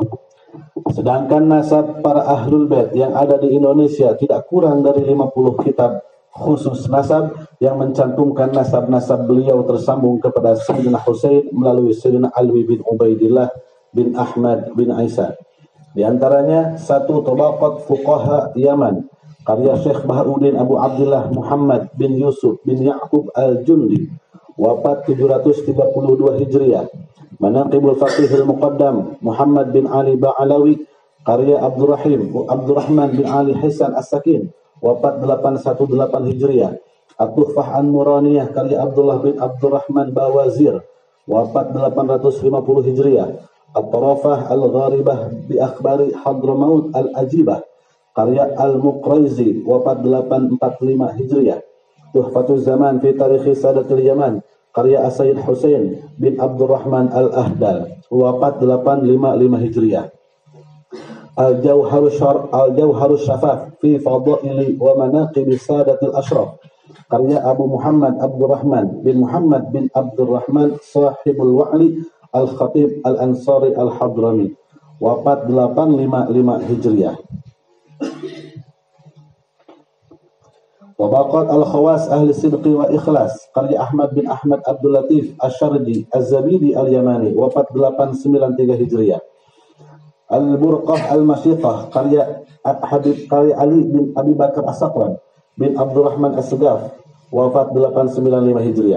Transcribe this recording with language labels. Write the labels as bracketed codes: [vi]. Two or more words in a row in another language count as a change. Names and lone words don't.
[id] Sedangkan nasab para ahlul bait yang ada di Indonesia tidak kurang dari 50 kitab khusus nasab yang mencantumkan nasab-nasab beliau tersambung kepada Sayyidina Husain melalui Sayyidina Alwi bin Ubaidillah bin Ahmad bin Isa. Di antaranya satu Tabaqat Fuqaha Yaman karya Syekh Baharuddin Abu Abdullah Muhammad bin Yusuf bin Ya'qub Al-Jundi, wafat 732 Hijriah. Manaqibul Faqihil Muqaddam Muhammad bin Ali Ba'alawi karya Abdurrahman bin Ali Hisan As-Sakin, wafat 818 Hijriah. At-Tuhfah An-Nuraniyah karya Abdullah bin Abdurrahman Bawazir, wafat 850 Hijriah. At-Tarafah Al-Gharibah bi Akhbari Hadramaut Al-Ajibah karya Al-Muqraizi, wafat 845 Hijriah. Tuhfatuz Zaman fi Tarikhi Sadatul Yaman karya As-Sayyid Husain bin Abdurrahman Al-Ahdal, wafat 855 Hijriah. Al-Jawharus Syafaf fi Fadaili wa Manaqib Sadatil Ashraf karya Abu Muhammad Abdurrahman bin Muhammad bin Abdurrahman Sahibul Wa'li Al-Khatib Al-Ansari Al-Hadrami, wafat 855 Hijriah. Tabaqat Al-Khawas Ahli Sidqi wa Ikhlas karya Ahmad bin Ahmad Abdul Latif Asy-Syarji Az-Zabidi Al-Yamani, wafat 893 Hijriah. Al-Burqah Al-Masyiqah karya Ali bin Abi Bakar As-Saqran bin Abdurrahman As-Segaf, wafat 895 Hijriah.